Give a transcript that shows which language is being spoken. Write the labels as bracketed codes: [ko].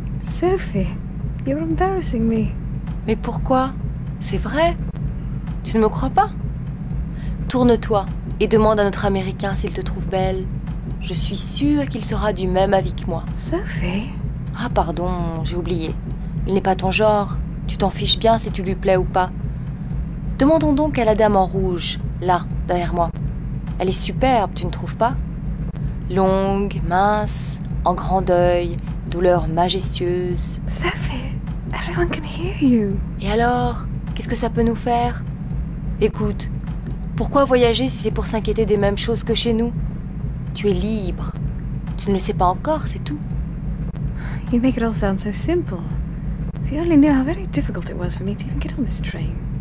[en] Sophie, you're embarrassing me. [fr] Mais pourquoi? C'est vrai? Tu ne me crois pas? Tourne-toi et demande à notre Américain s'il te trouve belle. Je suis sûre qu'il sera du même avis que moi. [en] Sophie? [fr] Ah pardon, j'ai oublié. Il n'est pas ton genre. Tu t'en fiches bien si tu lui plais ou pas. Demandons donc à la dame en rouge, là, derrière moi. Elle est superbe, tu ne trouves pas? Longue, mince, en grand deuil, douleur majestueuse. [en] Sophie, everyone can hear you. [fr] Et alors, qu'est-ce que ça peut nous faire? Écoute, pourquoi voyager si c'est pour s'inquiéter des mêmes choses que chez nous? Tu es libre. Tu ne le sais pas encore, c'est tout. [en] You make it all sound so simple. If you only knew how very difficult it was for me to even get on this train.